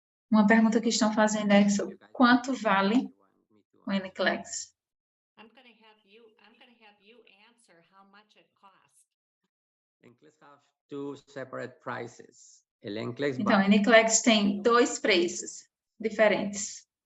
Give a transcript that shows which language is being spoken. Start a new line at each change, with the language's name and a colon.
Portuguese: Uma pergunta que estão fazendo é sobre quanto vale o NCLEX.
English: I'm going to have you answer how much it costs. NCLEX have two separate prices.
Spanish: El NCLEX
Portuguese: Então, o NCLEX tem dois preços diferentes.